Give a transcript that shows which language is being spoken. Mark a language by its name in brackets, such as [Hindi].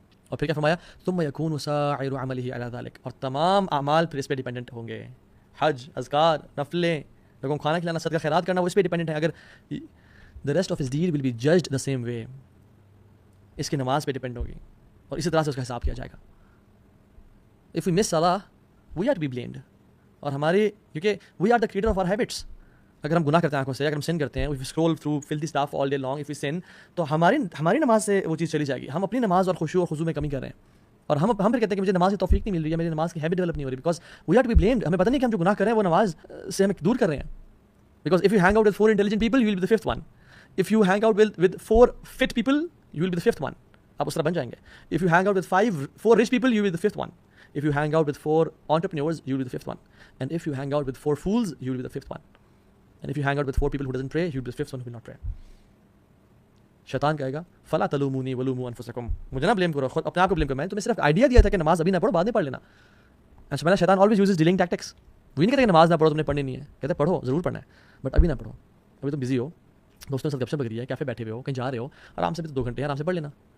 [Urdu] اور پھر کیا فرمایا, [Arabic] ثم يكون سائر عمله على ذلك, [Urdu] اور تمام اعمال پھر اس پہ ڈیپینڈنٹ ہوں گے. حج, اذکار, نفلیں, لوگوں کو کھانا کھلانا, صدقہ خیرات کرنا, وہ اس پہ ڈیپینڈنٹ ہے. اگر [English] the rest of his deed will be judged the same way, [Urdu] اس کی نماز پہ ڈیپینڈ ہوگی اور اسی طرح سے اس کا حساب کیا جائے گا. [English] if we miss salah we are to be blamed. [Urdu] اور ہماری, کیونکہ [English] we are the creator of our habits. [Urdu] اگر ہم گناہ کرتے ہیں آنکھوں سے, اگر ہم سن کرتے ہیں, [English] if we scroll through filthy stuff all day long, if we sin, [Urdu] تو ہماری نماز سے وہ چیز چلی جائے گی. ہم اپنی نماز اور خشوع اور خضوع میں کمی کر رہے ہیں, اور ہم پھر کہتے ہیں کہ مجھے نماز کی توفیق نہیں مل رہی ہے, میری نماز کی ہیبٹ ڈیولپ نہیں ہو رہی, because [English] we are to be blamed. [Urdu] ہمیں پتہ نہیں کہ ہم جو گناہ کر رہے ہیں وہ نماز سے ہمیں دور کر رہے ہیں. [English] Because if you hang out with 4 intelligent people you will be the 5th one. if you hang out with 4 fit people you will be the 5th one. [Urdu] آپ اس طرح بن جائیں گے. [English] if you hang out with 4 rich people you will be the 5th one. if you hang out with 4 entrepreneurs you will be the 5th one. and if you hang out with 4 fools you will be the 5th one. and if you hang out with 4 people who doesn't pray you will be the 5th one who will not pray. [Urdu] شیطان کہے گا [Arabic] فلا تلومونی ولوموا انفسکم, [Urdu] مجھے نہ blame کرو, خود اپنے آپ کو بلیم کرو. میں نے تمہیں صرف آئیڈیا دیا تھا کہ نماز ابھی نہ پڑھو, بعد میں پڑھ لینا. اچھا, [English] شیطان always uses dealing tactics. [Urdu] وہ نہیں کہتے کہ نماز نہ پڑھو, تم نے پڑھنی نہیں ہے, کہتے پڑھو, ضرور پڑھنا ہے, بٹ ابھی نہ پڑھو, ابھی تم بزی ہو, دوستوں سے گپ شپ لگ رہی ہے, کیفے بیٹھے ہوئے ہو, کہیں جا رہے ہو, آرام سے بھی تو 2 گھنٹے ہیں, آرام سے پڑھ لینا.